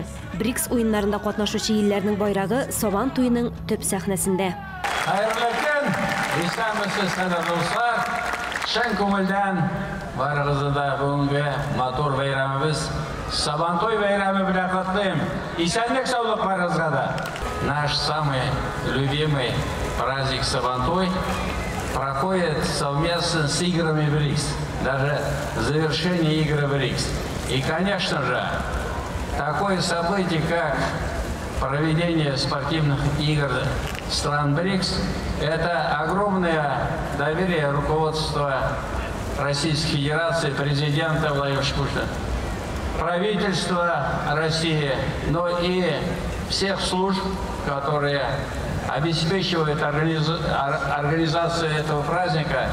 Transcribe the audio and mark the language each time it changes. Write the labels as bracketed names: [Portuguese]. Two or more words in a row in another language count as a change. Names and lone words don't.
[Tatar] БРИКС уеннарында катнашучы илләрнең байрагы Сабан туйының төп сәхнәсендә. Хәерле көн, исәнмесез достар. Шән күңелдән барыгызны да бүгенге матур бәйрәмебез Сабан туй бәйрәме белән котлыйм. Исәнлек саулык барыгызга да. [Russian] Наш самый любимый праздник Сабан туй проходит совместно с играми БРИКС. Даже завершение игр БРИКС. И, конечно же, такое событие, как проведение спортивных игр стран БРИКС, это огромное доверие руководства Российской Федерации, президента Владимира Путина, правительства России, но и всех служб, которые обеспечивают организацию этого праздника.